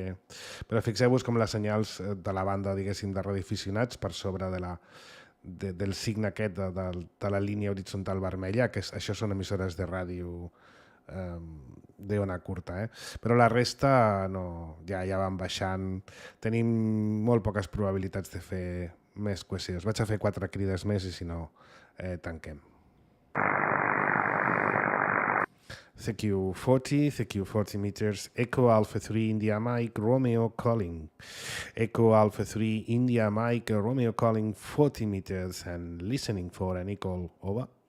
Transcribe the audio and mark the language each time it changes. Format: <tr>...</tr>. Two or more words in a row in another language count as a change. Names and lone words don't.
<ca>Però fixeu-vos com les senyals de la banda, diguéssim, de radioaficionats per sobre del signe aquest de la línia horitzontal vermella, que això són emissores de ràdio d'ona curta, però la resta no, ja van baixant. Tenim molt poques probabilitats de fer més QSOs. Vaig a fer 4 crides més i si no, tanquem.</ca> <en>CQ40 meters, Echo Alpha 3 India Mike Romeo calling. Echo Alpha 3 India Mike Romeo calling 40 meters and listening for any call, over.</en>